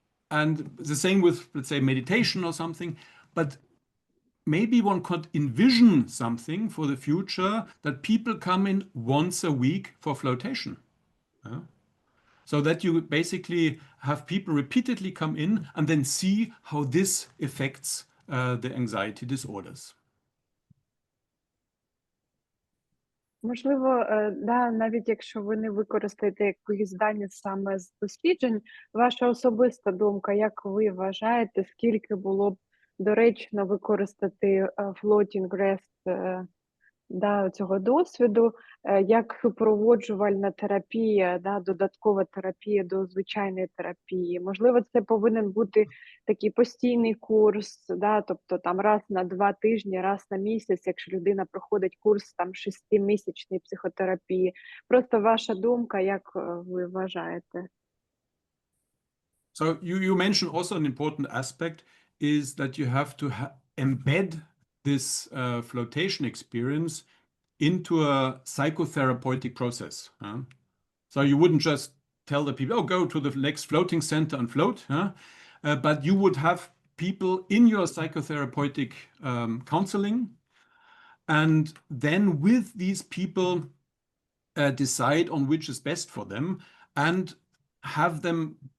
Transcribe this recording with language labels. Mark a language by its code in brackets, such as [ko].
[en] And the same with, let's say, meditation or something. But maybe one could envision something for the future that people come in once a week for flotation. So that you basically have people repeatedly come in and then see how this affects the anxiety disorders. [uk] Можливо, да, навіть якщо ви не використаєте якісь дані саме з досліджень, ваша особиста думка, як ви вважаєте, скільки було б доречно використати floating-REST да, цього досвіду, як супроводжувальна терапія, да, додаткова терапія до звичайної терапії. Можливо, це повинен бути такий постійний курс, да, тобто там раз на 2 тижні, раз на місяць, якщо людина проходить курс там 6-місячної психотерапії. Просто ваша думка, як ви вважаєте? [en] So you mentioned also an important aspect is that you have to embed this flotation experience into a psychotherapeutic process. So you wouldn't just tell the people, oh, go to the next floating center and float, but you would have people in your psychotherapeutic counseling, and then with these people decide on which is best for them and have them,